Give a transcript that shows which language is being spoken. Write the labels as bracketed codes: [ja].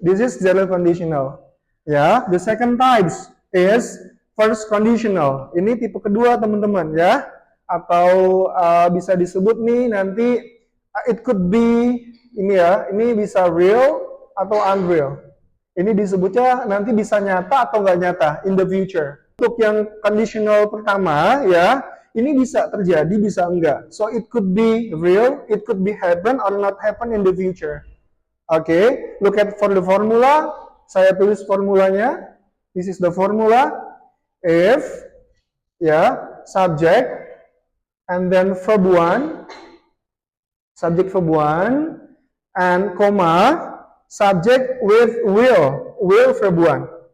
[en] This is zero conditional. Ya, the second types is first conditional. [id] Ini tipe kedua, teman-teman, ya. Atau bisa disebut nih nanti [en] it could be [id] ini ya, ini bisa real atau unreal. Ini disebutnya nanti bisa nyata atau nggak nyata [en] in the future. [id] Untuk yang conditional pertama ya, ini bisa terjadi, bisa enggak. [en] So it could be real, it could be happen or not happen in the future. Okay, look at for the formula. [id] Saya tulis formulanya. [en] This is the formula. If, ya, subject, and then verb one, subject verb one, and comma, subject with will verb one.